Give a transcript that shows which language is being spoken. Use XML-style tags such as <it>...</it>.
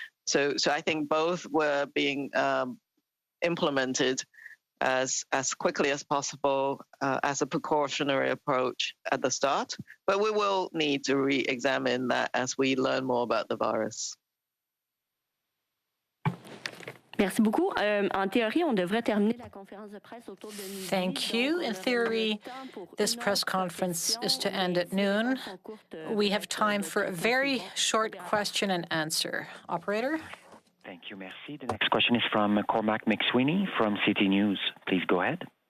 <en>So I think both were being implemented as quickly as possible as a precautionary approach at the start. But we will need to re-examine that as we learn more about the virus.</en> <fr>Merci beaucoup. En théorie, on devrait terminer la conférence de presse autour de midi.</fr> <en>Thank you. In theory, this press conference is to end at noon. We have time for a very short question and answer. Operator? Thank you, merci. The next question is from Cormac McSweeney from City News. Please go ahead.</en>